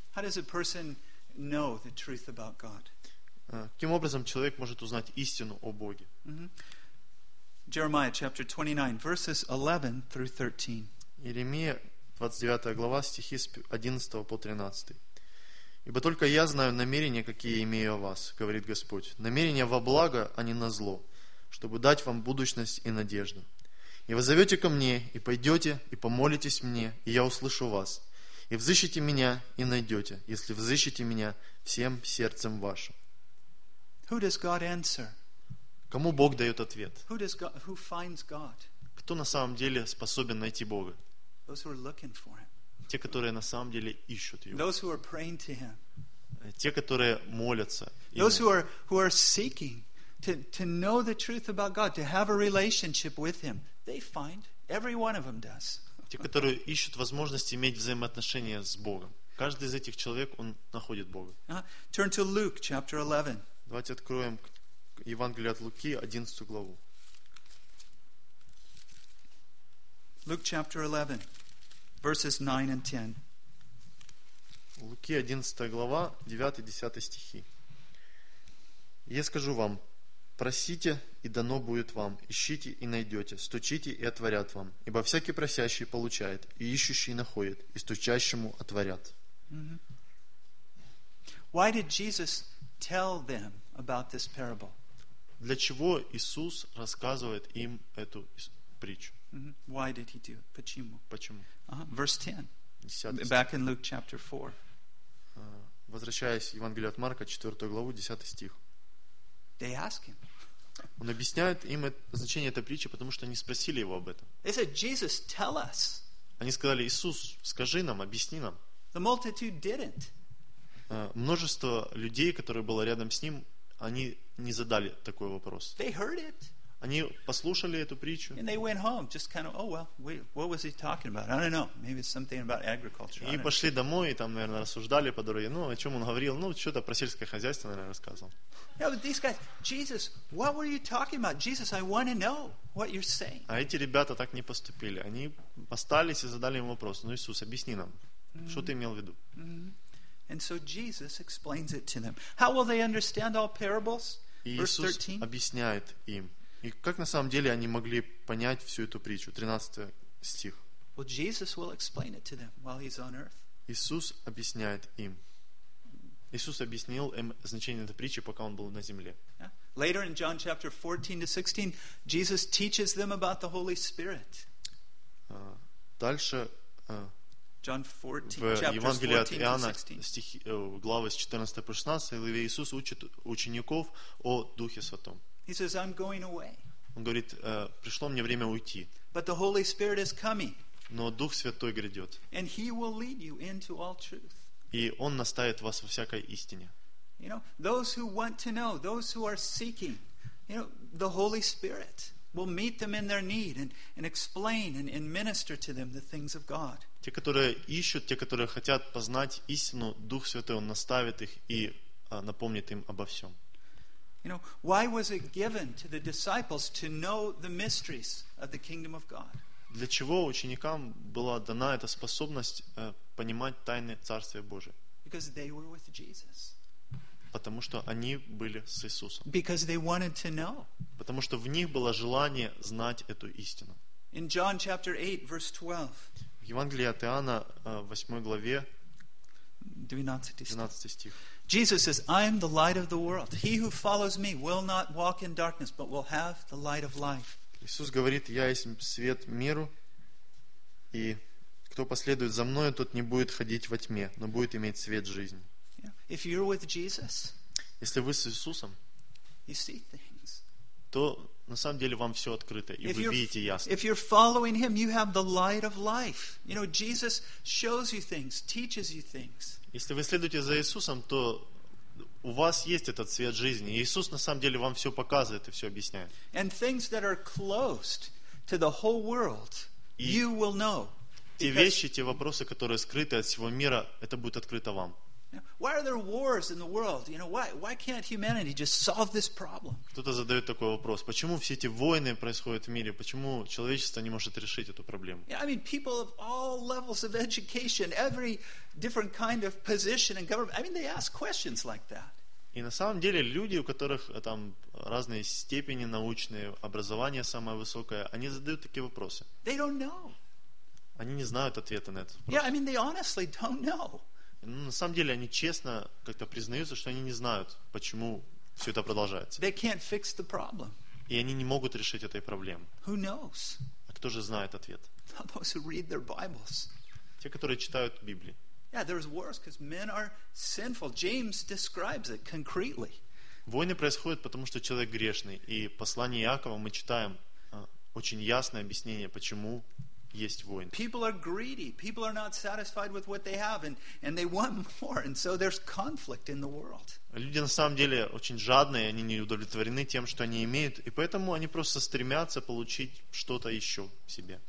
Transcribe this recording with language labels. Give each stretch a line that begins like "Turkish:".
English: How does a person know the truth about God?
Russian: Каким образом человек может узнать истину о Боге?
English: Jeremiah chapter 29, verses 11 through 13.
Russian: Иеремия, 29 глава, стихи с 11 по 13. «Ибо только я знаю намерения, какие имею о вас, говорит Господь, намерения во благо, а не на зло, чтобы дать вам будущность и надежду. И вы зовете ко мне, и пойдете, и помолитесь мне, и я услышу вас, и взыщите меня, и найдете, если взыщите меня всем сердцем вашим».
English: Who does God answer?
Russian: Кому Бог дает ответ?
English: Who does God, who finds God?
Russian: Кто на самом деле способен найти Бога?
English: Those who are looking for him.
Russian: Те, которые на самом деле ищут Его.
English: Those who are praying to him.
Russian: Те, которые молятся.
English: Those who are seeking to know the truth about God, to have a relationship with him, they find, every one of them does.
Russian: Те, которые ищут возможность иметь взаимоотношения с Богом. Каждый из этих человек, он находит Бога.
English: Turn to Luke chapter 11.
Russian: Давайте откроем Евангелие от Луки, 11 главу.
English: Luke chapter 11, verses 9 and 10.
Russian: Луки, 11 глава, 9-10 стихи. «Я скажу вам, просите, и дано будет вам, ищите, и найдете, стучите, и отворят вам, ибо всякий просящий получает, и ищущий находит, и стучащему отворят».
English: Why did Jesus tell them about this parable?
Russian: Для чего Иисус рассказывает им эту притчу?
English: Why did he do it?
Russian: Почему? Почему?
English: Verse 10. Back in Luke chapter 4.
Russian: Возвращаясь в Евангелие от Марка, 4 главу, 10 стих.
English: They ask him.
Russian: Он объясняет им значение этой притчи, потому что они спросили его об этом.
English: They said, Jesus, tell us.
Russian: Они сказали: Иисус, скажи нам, объясни нам.
English: The multitude didn't.
Russian: множество людей, которые было рядом с ним, они не задали такой вопрос.
English: They heard it.
Russian: Они послушали эту притчу.
English: And they went home, just kind of, oh well, wait, what was he talking about? I don't know. Maybe it's something about agriculture.
Russian: И пошли домой, и там, наверное, рассуждали по дороге. Ну, о чем он говорил? Ну, что-то про сельское хозяйство, наверное, рассказывал.
English: Yeah, but these guys, Jesus, what were you talking about? Jesus, I want to know what you're saying.
Russian: А эти ребята так не поступили. Они остались и задали ему вопрос. Ну, Иисус, объясни нам, mm-hmm. что ты имел в виду?
English: Mm-hmm. And so Jesus explains it to them. How will they understand all parables?
Russian: Иисус объясняет им. И как на самом деле они могли понять всю эту притчу? 13 стих.
English: Well, Jesus will explain it to them while he's on earth.
Russian: Иисус объясняет им. Иисус объяснил им значение этой притчи, пока он был на земле.
English: Yeah. Later in John chapter 14-16, Jesus teaches them about the Holy Spirit.
Russian: Дальше
English: John
Russian: 14, 14 стихи, главы с 14 по 16, Иисус учит учеников о Духе Святом.
English: He says, I'm going away.
Russian: Он говорит, пришло мне время уйти.
English: But the Holy Spirit is coming.
Russian: Но Дух Святой грядет.
English: And he will lead you into all truth.
Russian: И Он наставит вас во всякой истине.
English: You know, those who want to know, those who are seeking, you know, the Holy Spirit will meet them in their need and explain and minister to them the things of God.
Russian: Те, которые ищут, те, которые хотят познать истину, Дух Святой, Он наставит их и напомнит им обо всем.
English: You know, why was it given to the disciples to know the mysteries of the kingdom of God?
Russian: Для чего ученикам была дана эта способность понимать тайны Царствия Божия?
English: Because they were with Jesus.
Russian: Потому что они были с Иисусом.
English: Because they wanted to know.
Russian: Потому что в них было желание знать эту истину.
English: In John chapter 8, verse 12.
Russian: В Евангелии от Иоанна, 8 главе, 12 стих.
English: Jesus says, I am the light of the world. He who follows me will not walk in darkness, but will have the light of life.
Russian: Иисус говорит, я есть свет миру, и кто последует за мною, тот не будет ходить во тьме, но будет иметь свет жизни.
English: If you're with Jesus,
Russian: если вы с Иисусом,
English: you see things.
Russian: То на самом деле вам все открыто, и вы видите ясно.
English: If you're following him, you have the light of life. You know, Jesus shows you things, teaches you things.
Russian: Если вы следуете за Иисусом, то у вас есть этот свет жизни. И Иисус на самом деле вам все показывает и все объясняет.
English: And things that are closed to the whole world, you will know.
Russian: Те вещи, те вопросы, которые скрыты от всего мира, это будет открыто вам.
English: Why are there wars in the world? You know, why can't humanity just solve this problem?
Russian: Кто-то задает такой вопрос. Почему все эти войны происходят в мире? Почему человечество не может решить эту проблему?
English: Yeah, I mean, people of all levels of education, every different kind of position in government, I mean, they ask questions like that.
Russian: И на самом деле люди, у которых там разные степени научные, образование самое высокое, они задают такие вопросы.
English: They don't know.
Russian: Они не знают ответа на этот вопрос.
English: Yeah, I mean, they honestly don't know.
Russian: Ну, на самом деле, они честно как-то признаются, что они не знают, почему все это продолжается.
English: They can't fix the problem.
Russian: И они не могут решить этой проблемы.
English: Who knows?
Russian: А кто же знает ответ?
English: Those who read their Bibles.
Russian: Те, которые читают Библии.
English: Yeah, there's wars because men are sinful. James describes it concretely.
Russian: Войны происходят, потому что человек грешный. И в послании Иакова мы читаем очень ясное объяснение, почему есть войны.
English: People are greedy. People are not satisfied with what they have, and they want more. And so there's conflict in the world.
Russian: Люди на самом деле очень жадные, они не удовлетворены тем, что они имеют, и поэтому они просто стремятся получить что-то еще себе.